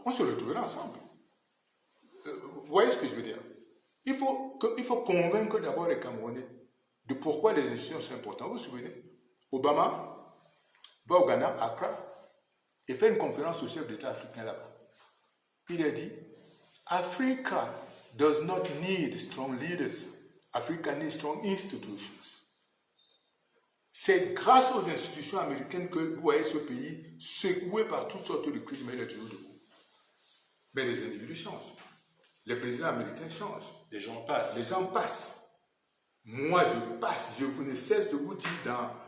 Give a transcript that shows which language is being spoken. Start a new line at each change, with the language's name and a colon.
French: On se retrouvera ensemble. Vous voyez ce que je veux dire? Il faut convaincre d'abord les Camerounais de pourquoi les institutions sont importantes. Vous vous souvenez? Obama va au Ghana, à Accra, et fait une conférence au chef d'État africain là-bas. Il a dit,
English: Africa does not need strong leaders. Africa needs strong institutions.
French: C'est grâce aux institutions américaines que vous voyez ce pays secoué par toutes sortes de crises, mais il est toujours debout. Mais les individus changent. Les présidents américains changent. Les gens passent. Les gens passent. Moi, je passe. Je ne cesse de vous dire